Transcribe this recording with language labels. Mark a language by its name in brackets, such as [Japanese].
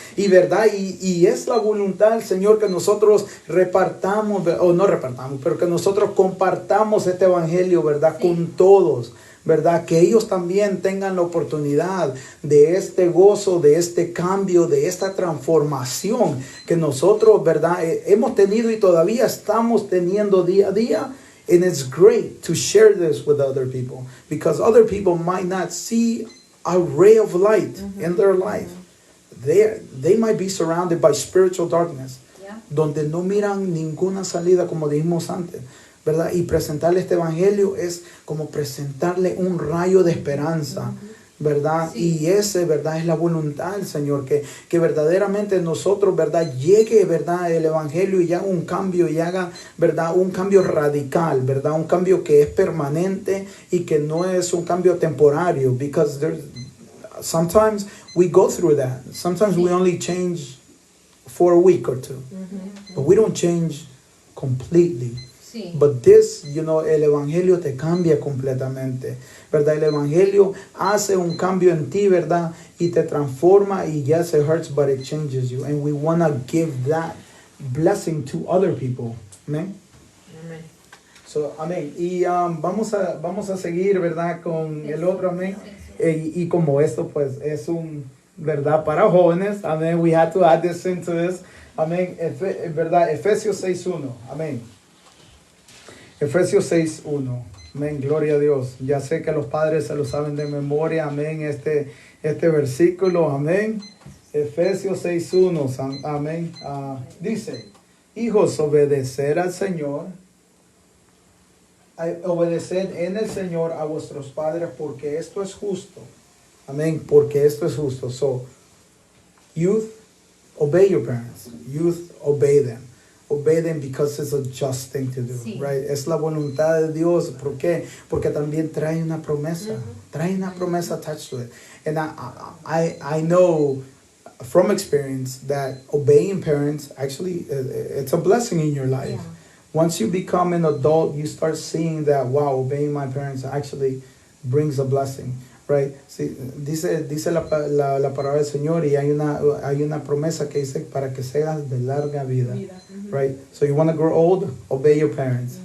[Spanish] Y verdad, y es la voluntad del Señor que nosotros repartamos, o no repartamos, pero que nosotros compartamos este evangelio, ¿verdad?, Sí. con todos, ¿verdad? Que ellos también tengan la oportunidad de este gozo, de este cambio, de esta transformación que nosotros, ¿verdad?, hemos tenido y todavía estamos teniendo día a día. [English] And it's great to share this with other people, because other people might not see a ray of light in their life. They might be surrounded by spiritual darkness, Yeah. [Spanish] donde no miran ninguna salida, como dijimos antes, ¿verdad? Y presentarle este evangelio es como presentarle un rayo de esperanza, ¿verdad? Sí. Y ese, ¿verdad?, es la voluntad del Señor, que verdaderamente nosotros, ¿verdad?, llegue, ¿verdad?, el evangelio y haga un cambio, y haga, ¿verdad?, un cambio radical, ¿verdad?, un cambio que es permanente y que no es un cambio temporario, [English] because sometimes we go through that. Sometimes we only change for a week or two, but we don't change completely. [Spanish] Sí. [English] But this, [Spanish] el evangelio te cambia completamente, ¿verdad? El evangelio hace un cambio en ti, ¿verdad? Y te transforma, y [English] yes, it hurts, but it changes you. And we want to give that blessing to other people. Amen. [Spanish] Amén. [English] So, amén. [Spanish] Y vamos a seguir, ¿verdad?, con el otro, amén. Y como esto, pues, es ¿verdad?, para jóvenes, amén. [English] We had to add this into this. [Spanish] Amén. ¿Verdad? Efesios 6:1. Amén. Efesios 6:1. Amén, gloria a Dios. Ya sé que los padres se lo saben de memoria. Amén, este versículo. Amén. Efesios 6:1. Amén. Dice, hijos, obedecer al Señor. Obedeced en el Señor a vuestros padres, porque esto es justo. Amén, porque esto es justo. [English] So, youth, obey your parents. Youth, obey them. Obey them because it's a just thing to do, [Spanish] Sí. right? Es la voluntad de Dios. ¿Por qué? Porque también trae una promesa. Trae una promesa [English] attached to it. And I know from experience that obeying parents, actually, it's a blessing in your life. Yeah. Once you become an adult, you start seeing that, wow, obeying my parents actually brings a blessing. Right? [Spanish] Sí, dice la palabra del Señor, y hay una promesa que dice para que seas de larga vida. [English] Right? So you want to grow old, obey your parents.